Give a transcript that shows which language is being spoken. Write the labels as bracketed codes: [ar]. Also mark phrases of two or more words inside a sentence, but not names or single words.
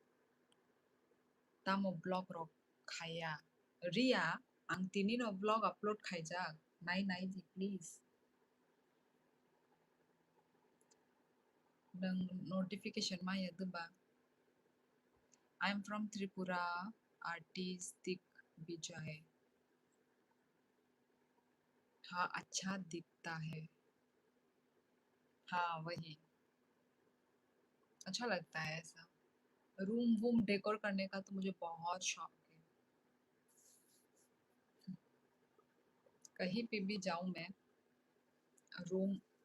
[trp] tamo blog rok khaya Ria ang tini no blog upload khaijak nai nai ji please nang notification ma ya ba [en] I'm from Tripura artistic Vijay [hi] हाँ अच्छा दिखता है हाँ वही अच्छा लगता है ऐसा रूम वूम डेकोर करने का तो मुझे बहुत शौक है कहीं पे भी जाऊं मैं रूम